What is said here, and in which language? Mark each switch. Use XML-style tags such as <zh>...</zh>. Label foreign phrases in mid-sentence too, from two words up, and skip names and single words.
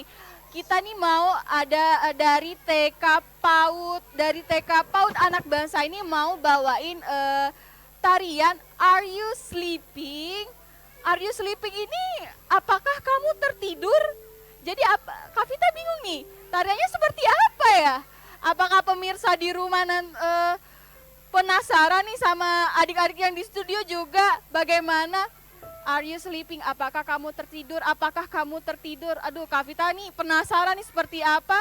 <id>Kita nih mau ada dari TK PAUD anak bangsa ini mau bawain tarian Are You Sleeping? Are You Sleeping ini apakah kamu tertidur? Jadi Kak Vita bingung nih, tariannya seperti apa ya? Apakah pemirsa di rumah penasaran nih sama adik-adik yang di studio juga bagaimana?</id> <en>Are you sleeping?</en> <id>Apakah kamu tertidur? Apakah kamu tertidur? Aduh, Kak Vita nih penasaran nih seperti apa?</id>